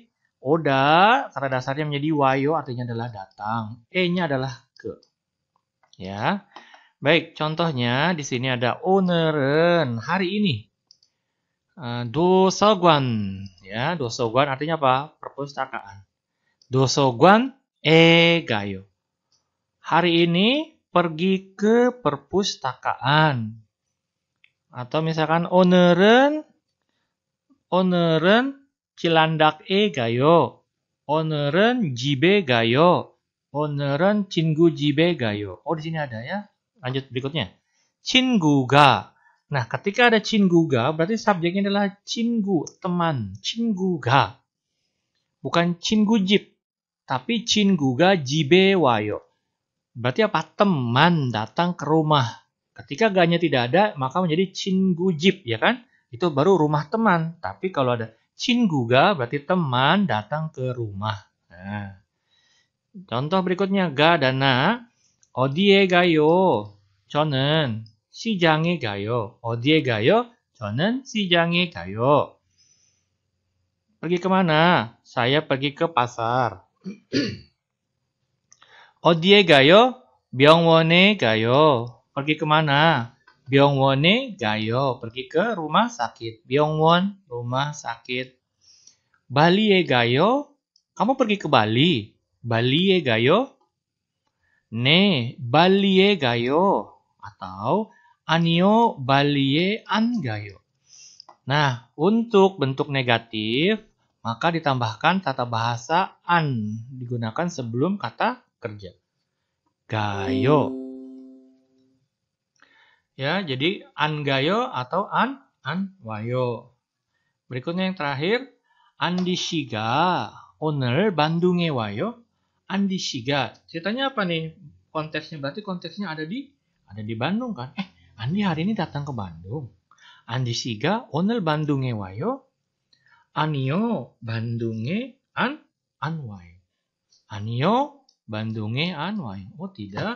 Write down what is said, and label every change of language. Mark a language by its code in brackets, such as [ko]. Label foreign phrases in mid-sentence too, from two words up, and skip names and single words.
[id] Oda, kata dasarnya menjadi wayo, artinya adalah datang. E-nya adalah ke. Ya. Baik, contohnya di sini ada 오늘은, hari ini. 도서관, ya, 도서관 artinya apa? Perpustakaan. [ko] 도서관에 가요. [id] Hari ini pergi ke perpustakaan. Atau misalkan [ko] 오늘은 Cilandak에 가요. 오늘은 집에 가요. 오늘은 친구 집에 가요. [id] Oh, di sini ada ya. Lanjut berikutnya. 친구가. Nah, ketika ada 친구가 berarti subjeknya adalah 친구, teman. [ko] 친구가. Bukan 친구 집, tapi 친구가 집에 와요. [id] Berarti apa? Teman datang ke rumah. Ketika ganya tidak ada, maka menjadi [ko] 친구 집, [id] ya kan? Itu baru rumah teman. Tapi kalau ada 친구가 berarti teman datang ke rumah. Nah. Contoh berikutnya ga dan na. [ko] 어디에 가요? 저는 시장에 가요. 어디에 가요? 저는 시장에 가요. [id] Pergi kemana? Saya pergi ke pasar. [ko] 어디에 가요? 병원에 가요. [id] Pergi kemana? [ko] 병원에 가요. [id] Pergi ke rumah sakit. 병원, rumah sakit. [ko] 발리에 가요. [id] Kamu pergi ke Bali. [ko] 발리에 가요. 네, 발리에 가요. Atau 아니요, 발리에 안 가요. [id] Nah, untuk bentuk negatif, maka ditambahkan tata bahasa an. Digunakan sebelum kata kerja. [ko] 가요. [id] Ya, jadi [ko] 안 가요 [id] atau [ko] 안 와요. [id] Berikutnya yang terakhir, [ko] Andi 씨가 오늘 bandung에 와요. Andi 씨가. [id] Ceritanya apa nih? Konteksnya berarti konteksnya ada di Bandung kan? Andi hari ini datang ke Bandung. [ko] Andi 씨가 오늘 bandung에 와요. 아니요, bandung에 안 와요. 아니요, bandung에 안 와요. [id] Oh tidak.